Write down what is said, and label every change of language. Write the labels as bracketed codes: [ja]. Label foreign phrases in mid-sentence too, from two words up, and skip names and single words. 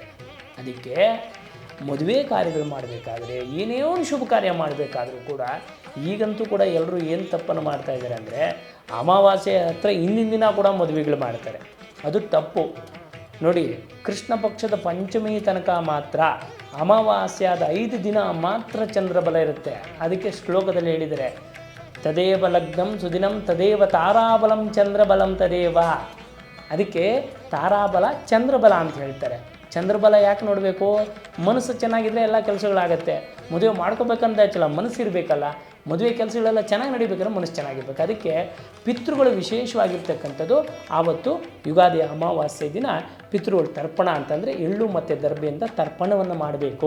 [kn] ಅದಕ್ಕೆ ಮದುವೆ ಕಾರ್ಯಗಳು ಮಾಡಬೇಕಾದ್ರೆ, ಏನೇ ಒಂದು ಶುಭ ಕಾರ್ಯ ಮಾಡಬೇಕಾದ್ರೂ ಕೂಡ, ಈಗಂತೂ ಕೂಡ ಎಲ್ಲರೂ ಏನು ತಪ್ಪನ್ನು ಮಾಡ್ತಾಯಿದ್ದಾರೆ ಅಂದರೆ, ಅಮಾವಾಸ್ಯೆ ಹತ್ರ ಹಿಂದಿನ ದಿನ ಕೂಡ ಮದುವೆಗಳು ಮಾಡ್ತಾರೆ. ಅದು ತಪ್ಪು. ನೋಡಿ, ಕೃಷ್ಣ ಪಕ್ಷದ ಪಂಚಮಿ ತನಕ ಮಾತ್ರ, ಅಮಾವಾಸ್ಯಾದ 5 ದಿನ ಮಾತ್ರ ಚಂದ್ರಬಲ ಇರುತ್ತೆ. ಅದಕ್ಕೆ ಶ್ಲೋಕದಲ್ಲಿ ಹೇಳಿದರೆ, [sa] ತದೇವ ಲಗ್ನಂ ಸುದಿನಂ ತದೇವ ತಾರಾಬಲಂ ಚಂದ್ರಬಲಂ ತದೇವ. [kn] ಅದಕ್ಕೆ ತಾರಾಬಲ ಚಂದ್ರಬಲ ಅಂತ ಹೇಳ್ತಾರೆ. ಚಂದ್ರಬಲ ಯಾಕೆ ನೋಡಬೇಕು? ಮನಸ್ಸು ಚೆನ್ನಾಗಿದ್ದರೆ ಎಲ್ಲ ಕೆಲಸಗಳಾಗತ್ತೆ. ಮದುವೆ ಮಾಡ್ಕೋಬೇಕಂತ ಆಯ್ತಲ್ಲ, ಮನಸ್ಸು ಇರಬೇಕಲ್ಲ. ಮದುವೆ ಕೆಲಸಗಳೆಲ್ಲ ಚೆನ್ನಾಗಿ ನಡಿಬೇಕಾದ್ರೆ ಮನಸ್ಸು ಚೆನ್ನಾಗಿರ್ಬೇಕು. ಅದಕ್ಕೆ ಪಿತೃಗಳು ವಿಶೇಷವಾಗಿರ್ತಕ್ಕಂಥದ್ದು ಆವತ್ತು ಯುಗಾದಿ ಅಮಾವಾಸ್ಯೆ ದಿನ ಪಿತೃಗಳು ತರ್ಪಣ ಅಂತಂದರೆ ಎಳ್ಳು ಮತ್ತು ದರ್ಬೆಯಿಂದ ತರ್ಪಣವನ್ನು ಮಾಡಬೇಕು.